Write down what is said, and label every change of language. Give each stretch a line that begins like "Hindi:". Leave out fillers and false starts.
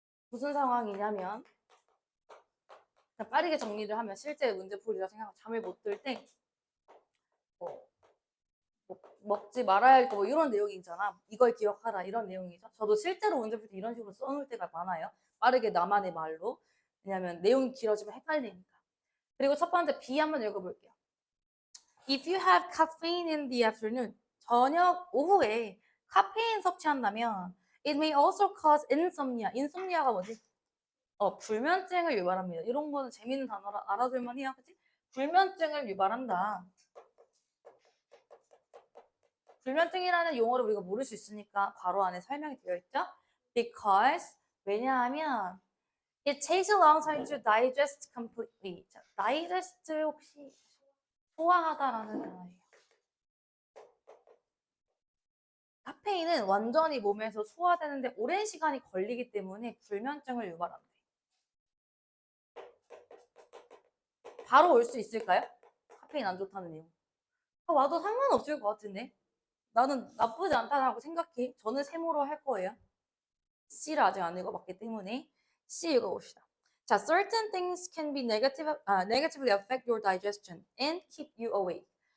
Korean: 무슨 상황이냐면 빠르게 정리를 하면 실제 문제풀이라 생각하면 잠을 못 들 때 먹지 말아야 할 거 뭐 이런 내용이 있잖아. 이걸 기억하라 이런 내용이죠. 저도 실제로 문제풀 때 이런 식으로 써놓을 때가 많아요. 빠르게 나만의 말로. 왜냐하면 내용이 길어지면 헷갈리니까. 그리고 첫 번째 B 한번 읽어볼게요.
English: If you have caffeine in the afternoon,
Korean: 저녁 오후에 카페인 섭취한다면
English: it may also cause insomnia.
Korean: insomnia가 뭐지? 불면증을 유발합니다. 이런 거는 재밌는 단어라 알아둘만 해요. 그치? 불면증을 유발한다. 불면증이라는 용어를 우리가 모를 수 있으니까 괄호 안에 설명이 되어 있죠.
English: Because
Korean: 왜냐하면
English: it takes a long time to digest completely.
Korean: 자, digest 혹시 소화하다라는 단어예요. 카페인은 완전히 몸에서 소화되는데 오랜 시간이 걸리기 때문에 불면증을 유발합니다. 바로 올 수 있을까요? 카페인 안 좋다는 내용. 와도 상관없을 것 같은데. 나는 나쁘지 않다고 생각해. 저는 세모로 할 거예요. C를 아직 안 읽어봤기 때문에 C 읽어봅시다.
English: 자, certain things can be negatively affect your digestion and keep you awake.